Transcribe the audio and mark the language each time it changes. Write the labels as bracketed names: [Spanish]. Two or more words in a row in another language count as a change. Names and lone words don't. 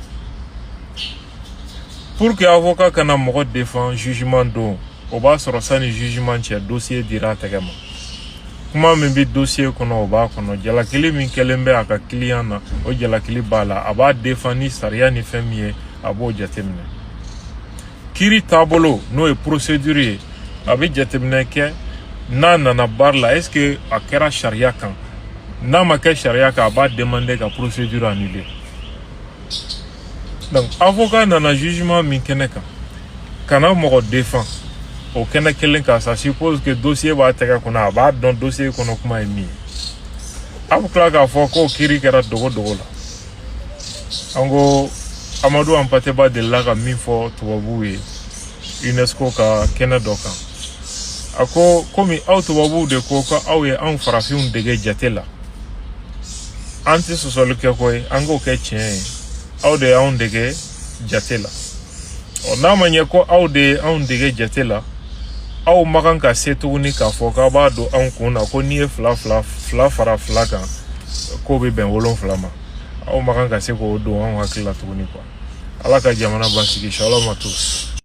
[Bambara] pour que avocat kana mɔgɔ défend jugement don o b'a sɔrɔ sani jugement cɛ dossier dira a tɛgɛ ma kuma min bɛ dossier kɔnɔ o b'a kɔnɔ jalakili min kɛlen bɛ a ka client na o jalakili b'a la a b'a défend ni sariya ni fɛn min ye a b'o jateminɛ kiiri taabolo n'o ye procédure ye a bɛ jateminɛ kɛ n'a nana baara la [French] est-ce que [Bambara] a kɛra sariya kan n'a ma kɛ sariya kan a b'a demander ka procédure annuler donc avocat nana jugement min kɛnɛ kan kana mɔgɔ défend o kɛnɛ kelen kan [French] ça suppose que [Bambara] dossier b'a tɛgɛ kɔnɔ a b'a dɔn dossier kɔnɔ kuma ye min ye a bɛ tila k'a fɔ ko kiiri kɛra dogo la an ko Amadou Hampâté delila ka min fɔ tubabuw ye UNESCO ka kɛnɛ dɔ kan a ko komi aw tubabuw de ko ko aw ye anw farafinw dege jate la an tɛ sɔsɔli kɛ ko ye an k'o kɛ tiɲɛ ye aw de y'anw dege jate la n'a ma ɲɛ ko aw de ye anw dege jate la aw ma kan ka se tuguni k'a fɔ k'a b'a don anw kun na ko n'i ye fila fara fila kan k'o bɛ bɛn 7 ma aw ma kan ka se k'o don anw hakili la tuguni quoi. Ala ka jamana basigi [French] shalom à tous.